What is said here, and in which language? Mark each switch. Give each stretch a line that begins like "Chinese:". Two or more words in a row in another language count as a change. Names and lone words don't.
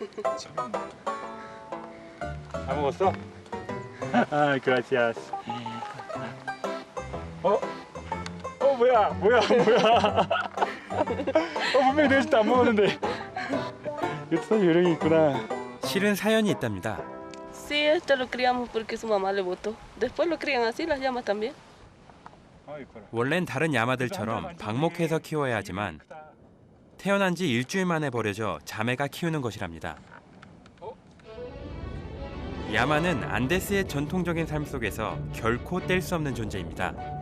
Korean: 배불러? 다 먹었어? 아, gracias. 뭐야? 분명히 내 집도 안 먹었는데. 이것도 요령이 있구나. 실은 사연이 있답니다.
Spanish: Sí, esto lo criamos porque su mamá le botó. Después lo crían así las llamas también.
Korean: 원래는 다른 야마들처럼 방목해서 키워야 하지만 태어난 지 일주일 만에 버려져 자매가 키우는 것이랍니다. 야마는 안데스의 전통적인 삶 속에서 결코 뗄 수 없는 존재입니다.